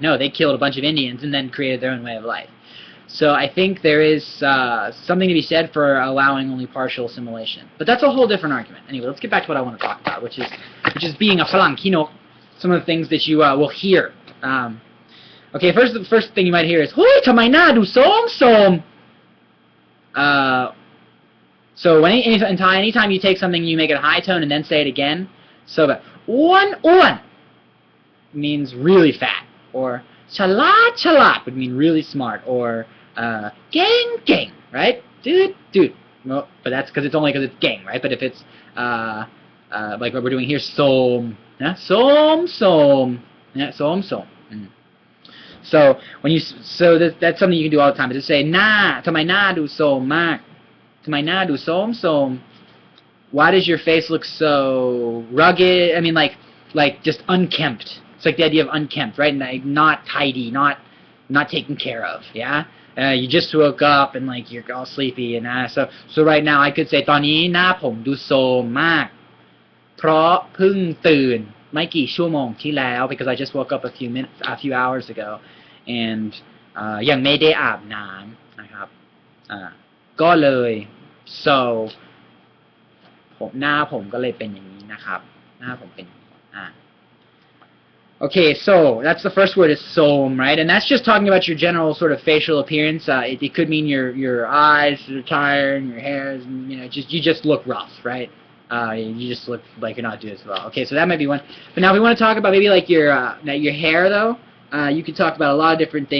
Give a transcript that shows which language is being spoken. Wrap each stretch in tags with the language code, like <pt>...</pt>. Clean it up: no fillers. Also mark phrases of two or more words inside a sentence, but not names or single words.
<en>No, they killed a bunch of Indians and then created their own way of life. So I think there is something to be said for allowing only partial assimilation. But that's a whole different argument. Anyway, let's get back to what I want to talk about, which is being a</en> <th>Farang Kii Nok,</th> <en>some of the things that you will hear. Okay, the first thing you might hear is, "Hui,</en> <th>thamai na du som."</th> <en>So in Thai, anytime you take something and you make it a high tone and then say it again, so that one means really fat, or chalat would mean really smart, or gang, right? Dude. Well, but that's because it's gang, right? But if it's like what we're doing here, soom, yeah, soom, yeah, soom. So that's something you can do all the time. Is to say</en> <th>na, thamai na du som mak, thamai na du som.</th> <en>Why does your face look so rugged? I mean, like just unkempt. It's like the idea of unkempt, right? Not tidy, not taken care of. Yeah. You just woke up and like you're all sleepy and so right now I could say</en> <th>ตอนนี้หน้าผมดูโทรมมากเพราะเพิ่งตื่นไม่กี่ชั่วโมงที่แล้ว</th> <en>because I just woke up a few hours ago and</en> <th>ยังไม่ได้อาบน้ำนะครับก็เลย</th> <en>so</en> <th>หน้าผมก็เลยเป็นอย่างนี้</th> <en>นะครับหน้าผมเป็นอย่างนี้ Okay, so that's the first word is soom, right? And that's just talking about your general sort of facial appearance. It could mean your eyes are tired and your hair is, you just look rough, right? you just look like you're not doing as well. Okay, so that might be one. But now if we want to talk about maybe like your hair though, you could talk about a lot of different things.</en>